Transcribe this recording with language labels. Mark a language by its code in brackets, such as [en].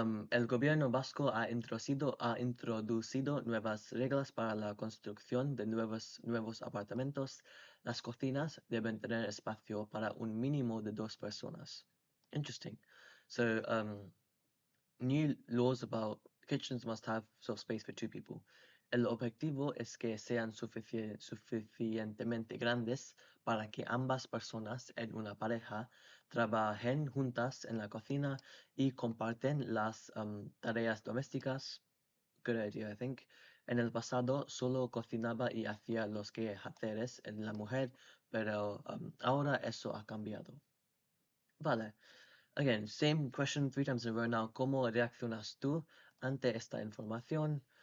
[es] El gobierno vasco ha introducido nuevas reglas para la construcción de nuevos apartamentos. Las cocinas deben tener espacio para un mínimo de 2 personas. [en] Interesting. So, new laws about kitchens must have sort of space for 2 people. [es] El objetivo es que sean suficientemente grandes para que ambas personas en una pareja trabajen juntas en la cocina y comparten las tareas domésticas. Good idea, I think. En el pasado solo cocinaba y hacía los quehaceres en la mujer, pero ahora eso ha cambiado. Vale. [en] Again, same question 3 times in a row now. [es] ¿Cómo reaccionas tú ante esta información?